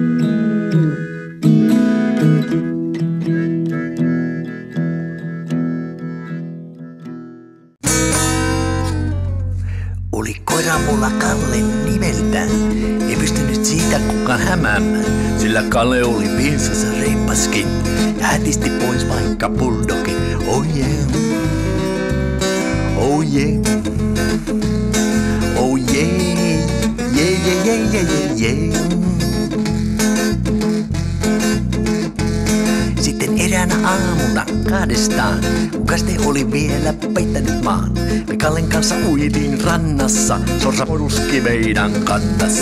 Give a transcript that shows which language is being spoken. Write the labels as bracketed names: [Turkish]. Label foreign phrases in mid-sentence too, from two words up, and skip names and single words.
[Finnish] Oli koiramulla Kalle nimeltään, ei pystynyt siitä kukaan hämäämään, sillä Kalle oli pinsassa reippaskin ja hätisti pois vaikka bulldogi. [English] Oh yeah, oh yeah, oh yeah, yeah, yeah, yeah, yeah, yeah. [Finnish] Sitten eräänä aamuna kahdestaan, kun kaste oli vielä peittänyt maan. Me Kallen kanssa uitiin rannassa, sorsa poruski meidän kannassa.